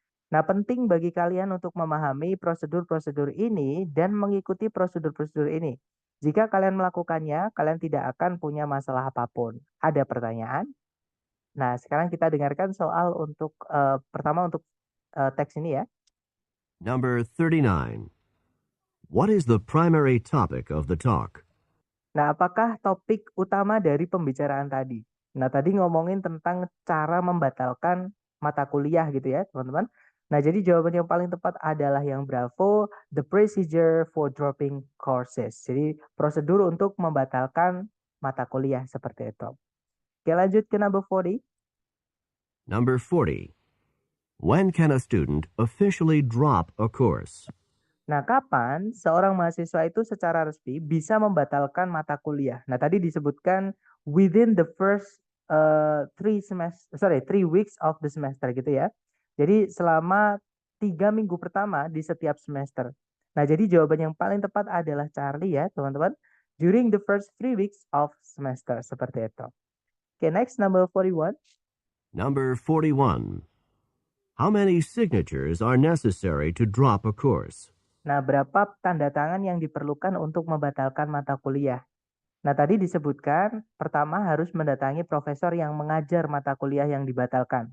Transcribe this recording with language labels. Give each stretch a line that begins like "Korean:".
Indonesian: Nah, penting bagi kalian untuk memahami prosedur-prosedur ini dan mengikuti prosedur-prosedur ini. Jika kalian melakukannya, kalian tidak akan punya masalah apapun. Ada pertanyaan? Nah, sekarang kita dengarkan soal untuk pertama untuk teks ini ya.
English: Number 39. What is the primary topic of the talk?
Indonesian: Nah, apakah topik utama dari pembicaraan tadi? Nah, tadi ngomongin tentang cara membatalkan mata kuliah gitu ya, teman-teman. Nah, jadi jawaban yang paling tepat adalah yang bravo,
English: the procedure for dropping courses.
Indonesian: Jadi, prosedur untuk membatalkan mata kuliah seperti itu. Oke, lanjut ke number 40.
English: Number 40. When can a student officially drop a course?
Indonesian: Nah, kapan seorang mahasiswa itu secara resmi bisa membatalkan mata kuliah? Nah, tadi disebutkan
English: within the first 3 weeks of the semester
Indonesian: gitu ya. Jadi selama 3 minggu pertama di setiap semester. Nah, jadi jawaban yang paling tepat adalah Charlie ya, teman-teman.
English: During the first 3 weeks of semester,
Indonesian: seperti itu.
English: Okay, next, number 41. Number 41. How many signatures are necessary to drop a course?
Indonesian: Nah, berapa tanda tangan yang diperlukan untuk membatalkan mata kuliah? Nah, tadi disebutkan pertama harus mendatangi profesor yang mengajar mata kuliah yang dibatalkan.